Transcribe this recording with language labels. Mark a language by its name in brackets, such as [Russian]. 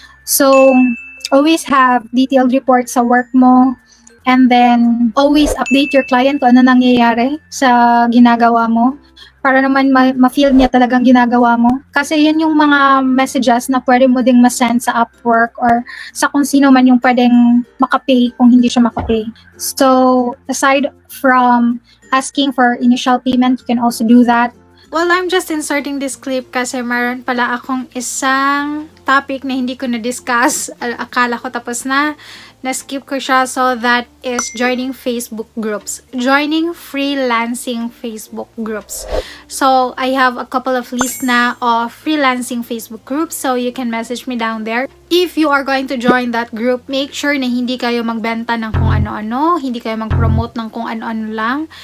[English] So always have detailed reports [Filipino] sa work mo, [English] and then always update your client [Filipino] kung ano nangyayari sa ginagawa mo para naman ma-feel niya talagang ginagawa mo. Kasi yun yung mga messages na pwede mo ding ma-send sa Upwork or sa kung sino man yung pwedeng makapay kung hindi siya makapay. [English] So, aside from asking for initial payment, you can also do that. Well, I'm just inserting this clip [Filipino] kasi meron pala akong isang topic na hindi ko na-discuss. Akala ko tapos na-skip ko siya. [English] So, that is joining Facebook groups. Joining freelancing Facebook groups. So, I have a couple of lists na of freelancing Facebook groups. So, you can message me down there. If you are going to join that group, make sure [Filipino] na hindi kayo magbenta ng kung ano-ano. Hindi kayo mag-promote ng kung ano-ano lang.